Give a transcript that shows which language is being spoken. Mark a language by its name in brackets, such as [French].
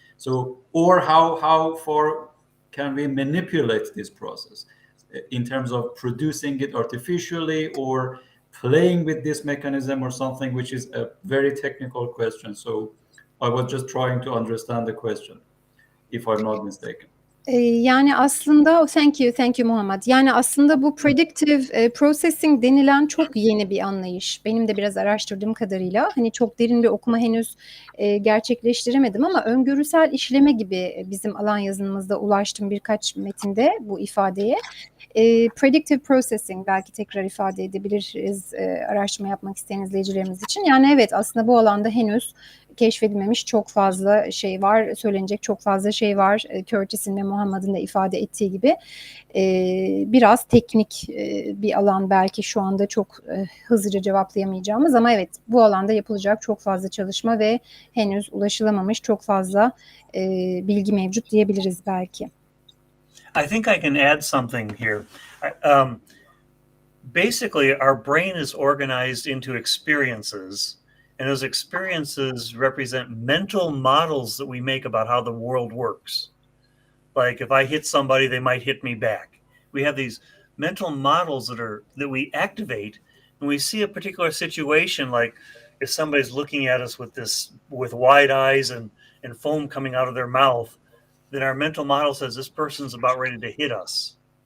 [English] So, or how far can we manipulate this process in terms of producing it artificially or playing with this mechanism or something, which is a very technical question. So I was just trying to understand the question, if I'm not mistaken. [Turkish] Yani aslında [English] thank you [Turkish] Muhammed. Yani aslında bu predictive processing denilen çok yeni bir anlayış. Benim de biraz araştırdığım kadarıyla hani çok derin bir okuma henüz gerçekleştiremedim ama öngörüsel işleme gibi bizim alan yazılımımızda ulaştım birkaç metinde bu ifadeye. Predictive processing belki tekrar ifade edebiliriz araştırma yapmak isteyen izleyicilerimiz için. Yani evet, aslında bu alanda henüz keşfedilmemiş çok fazla şey var, söylenecek çok fazla şey var. Curtis'in ve Muhammed'in de ifade ettiği gibi biraz teknik bir alan, belki şu anda çok hızlıca cevaplayamayacağımız ama evet, bu alanda yapılacak çok fazla çalışma ve henüz ulaşılamamış çok fazla bilgi mevcut diyebiliriz belki. [English] I think I can add something here. Basically, our brain is organized into experiences, and those experiences represent mental models that we make about how the world works. Like if I hit somebody, they might hit me back. We have these mental models that we activate when we see a particular situation, like if somebody's looking at us with wide eyes and foam coming out of their mouth, then our mental model says this person's about ready to hit us.